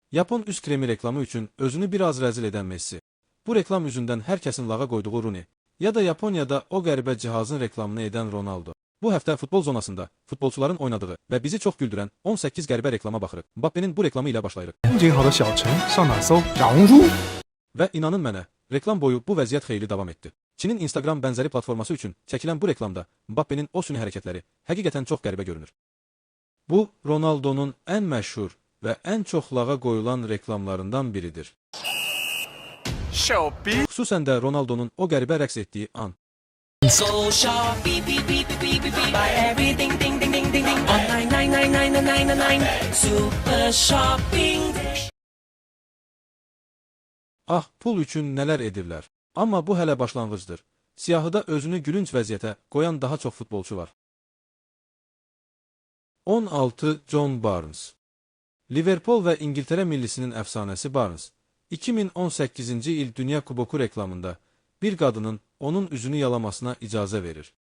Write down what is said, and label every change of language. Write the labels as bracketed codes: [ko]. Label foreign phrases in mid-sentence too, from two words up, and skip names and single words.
[az] Yapon üz kremi reklamı üçün özünü biraz rəzil edən Messi. Bu reklam yüzündən hər kəsin lağa qoyduğu Rooney ya da Yaponiyada o qəribə cihazın reklamını edən Ronaldo. Bu həftə futbol zonasında futbolçuların oynadığı və bizi çox güldürən 18 qəribə reklama baxırıq. Mbappe'nin bu reklamı ilə başlayırıq. [zh] 景好的小城上哪搜羊乳？ [az] Və inanın mənə, reklam boyu bu vəziyyət xeyli davam etdi. Çinin Instagram bənzəri platforması üçün çəkilən bu reklamda Mbappe'nin o süni hərəkətləri həqiqətən çox qəribə görünür. Bu, Ronaldo'nun ən məşhur və ən çox lağa qoyulan reklamlarından biridir. Xüsusən də Ronaldo'nun o qəribə rəqs etdiyi an. [en] So sharp, beep beep beep beep beep beep beep. Buy everything, ding ding ding ding ding. On 9999999. Super shopping. [az] Ah, pul üçün nələr edirlər. Amma bu hələ başlanğıcdır. Siyahıda özünü gülünc vəziyyətə qoyan daha çox futbolçu var. 16 John Barnes. Liverpool və İngiltərə millisinin əfsanəsi Barnes, 2018-ci il Dünya Kuboku reklamında bir qadının onun üzünü yalamasına icazə verir.